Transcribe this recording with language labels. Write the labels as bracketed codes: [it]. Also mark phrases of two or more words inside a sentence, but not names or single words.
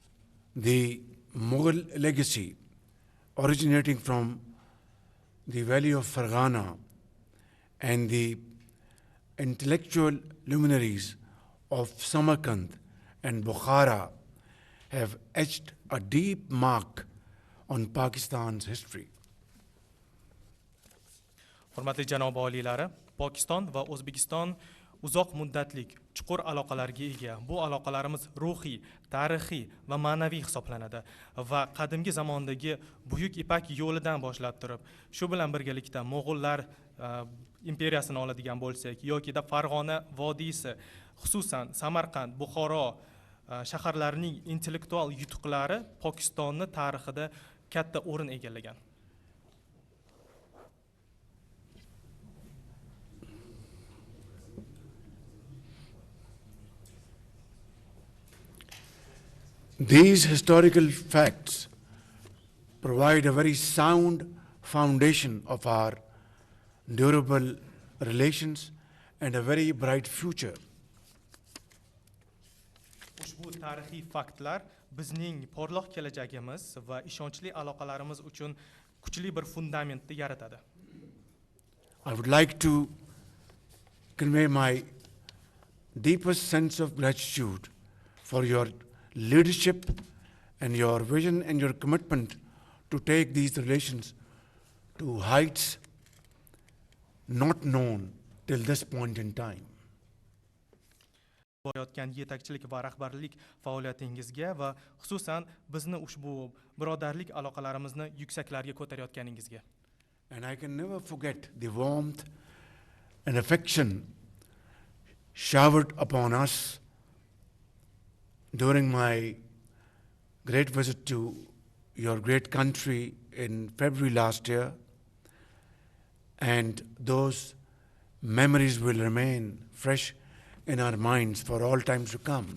[en] The Mughal legacy originating from the valley of Farghana and the intellectual luminaries of Samarkand and Bukhara have etched a deep mark on Pakistan's history. [uz] Hurmatli janob oliylari, Pokiston va O'zbekiston uzoq muddatlik chuqur aloqalarga ega. Bu aloqalarimiz ruhiy, tarixiy va ma'naviy hisoblanadi va qadimgi zamondagi buyuk Ipak yo'lidan boshlab turib, shu bilan birgalikda Mo'g'ullar imperiyasini oladigan bo'lsak, yoki da Farg'ona vodiysi, xususan Samarqand, Buxoro shaharlarining intellektual yutuqlari Pokistonni tarixida katta o'rin egallagan. [en] These historical facts provide a very sound foundation of our durable relations and a very bright future. [uz] Ushbu tarixiy faktlar bizning porloq kelajagimiz va ishonchli aloqalarimiz uchun kuchli bir fundamentni yaratadi. [en] I would like to convey my deepest sense of gratitude for your leadership and your vision and your commitment to take these relations to heights not known till this point in time. [uz] Bo'layotgan yetakchilik va rahbarlik faoliyatingizga va xususan bizni ushbu birodarlik aloqalarimizni yuksaklarga ko'tarayotganingizga. [en] And I can never forget the warmth and affection showered upon us during my great visit to your great country in February last year, and those memories will remain fresh in our minds for all times to come.